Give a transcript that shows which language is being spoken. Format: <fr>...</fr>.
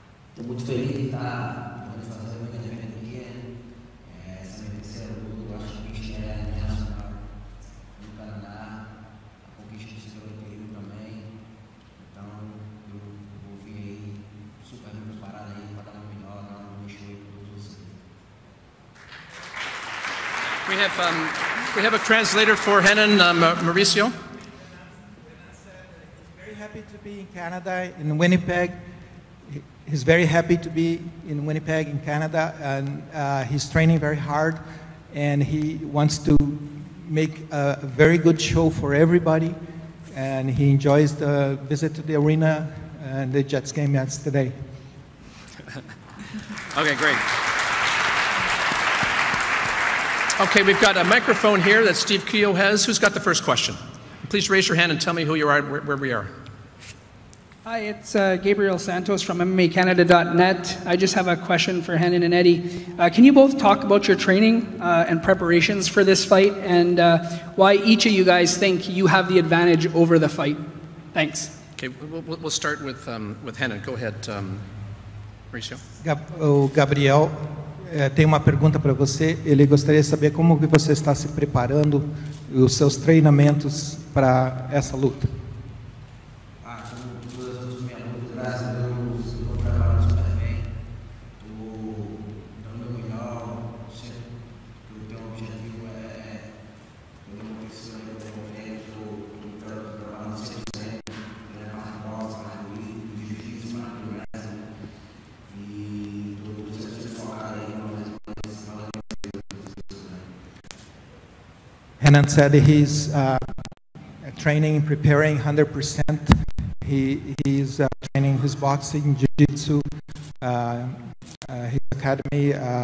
<pt>Estou muito feliz de estar fazendo o evento aqui. Essa minha terceira luta, eu acho que a estreia internacional no Canadá, a conquista do segundo período também. Então, eu vou vir aí super bem preparado aí para dar uma melhor, dar um show aí para todos vocês.</pt> <en>We have a translator for Renan, Mauricio. He's very happy to be in Canada, in Winnipeg. He's very happy to be in Winnipeg, in Canada, and he's training very hard, and he wants to make a very good show for everybody, and he enjoys the visit to the arena and the Jets game yesterday. Okay, great. Okay, we've got a microphone here that Steve Keogh has. Who's got the first question? Please raise your hand and tell me who you are, where we are. Hi, it's Gabriel Santos from MMACanada.net. I just have a question for Renan and Eddie. Can you both talk about your training and preparations for this fight, and why each of you guys think you have the advantage over the fight? Thanks. Okay, we'll start with Renan. Go ahead, Mauricio.</en> <pt>Gabriel tem uma pergunta para você. Ele gostaria de saber como que você está se preparando, os seus treinamentos para essa luta. Graças a Deus, estou preparando super bem. Estou dando o meu melhor. O meu objetivo é uma pessoa que eu estou preparando 100%. Mais boxe, mais luta, jiu-jitsu, mais progresso. E estou sempre focado aí</pt> <en>Renan said he's training, preparing 100%. He's training his boxing, jiu-jitsu, his academy.</en>